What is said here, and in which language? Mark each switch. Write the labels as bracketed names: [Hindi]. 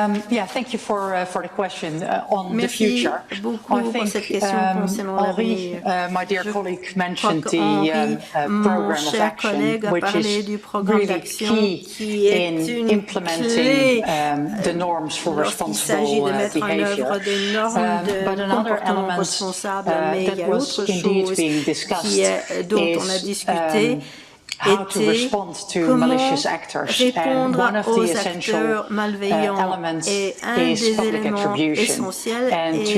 [English] Yeah, thank you for the question on the future. [French] Beaucoup pour cette question concernant l'avenir. [English] My dear colleague mentioned the program of action, which is really key in implementing the norms for responsible behavior. But another element that was indeed being discussed is how to respond to malicious actors, and one of the essential elements is public attribution, and